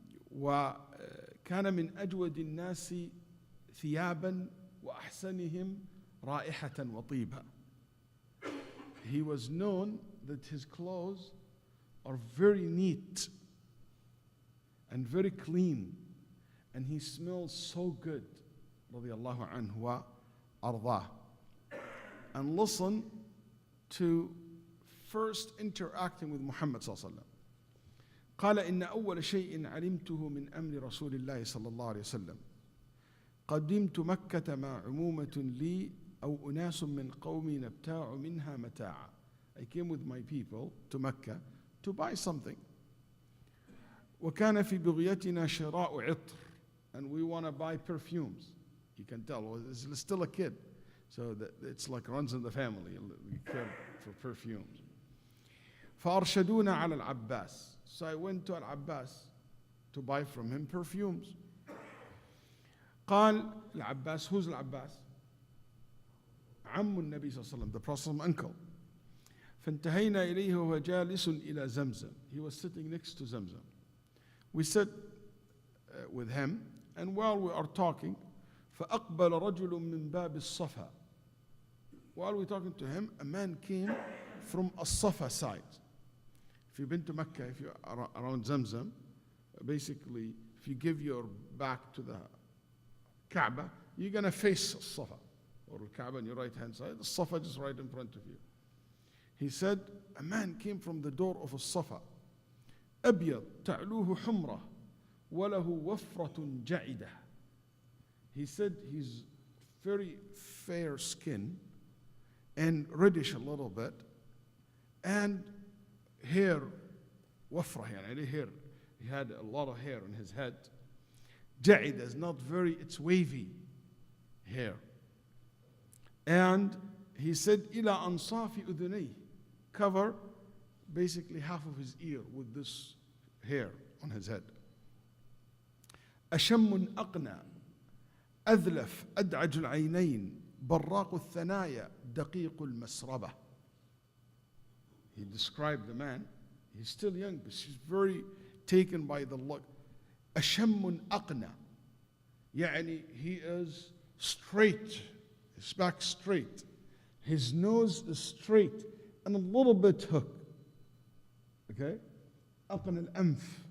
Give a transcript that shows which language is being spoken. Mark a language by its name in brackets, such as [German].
[Arabic] وكان من أجود الناس ثيابا وأحسنهم رائحة وطيبا. [English] He was known that his clothes are very neat and very clean, and he smells so good, [Arabic] رضي الله عنه وأرضاه. [English] And listen to first interacting with Muhammad [Arabic] صلى الله عليه وسلم. قال إن أول شيء علمته من أمر رسول الله صلى الله عليه وسلم قدمت مكة مع عمومة لي أو أناس من قومي نبتاع منها متاعا. [English] I came with my people to Mecca to buy something. [Arabic] وكان في بغيتنا شراء عطر, [English] and we want to buy perfumes. You can tell, well, it's still a kid, so that it's like runs in the family. We care for perfumes. [Arabic] فأرشدونا على العباس. [English] So I went to Al-Abbas to buy from him perfumes. [Arabic] قال العباس, [English] who's [Arabic] العباس? عم النبي صلى الله عليه وسلم, [English] the Prophet's uncle. [Arabic] فانتهينا إليه وهو جالس إلى زمزم. [English] He was sitting next to Zamzam. We sat with him, and while we are talking, [Arabic] فأقبل رجل من باب الصفا. [English] While we're talking to him, a man came from الصفا side. If you've been to Mecca, if you're around Zamzam, basically, if you give your back to the Kaaba, you're going to face Safa, or the Kaaba on your right hand side, the Safa just right in front of you. He said, a man came from the door of Safa. [Arabic] أبيض تعلوه حمرة وله وفرة جعدة. [English] He said he's very fair skin and reddish a little bit, and hair, wafra, يعني hair. He had a lot of hair on his head. جعد is not very, it's wavy hair. And he said, [Arabic] إلى أنصاف أذنيه, [English] cover basically half of his ear with this hair on his head. [Arabic] أشم أقنى أذلف أدعج العينين براق الثنايا دقيق المسربة. [English] He described the man. He's still young, but she's very taken by the look. [Arabic] أشم أقنى, [English] يعني he is straight, his back straight, his nose is straight and a little bit hook. Okay? Up in al-anf.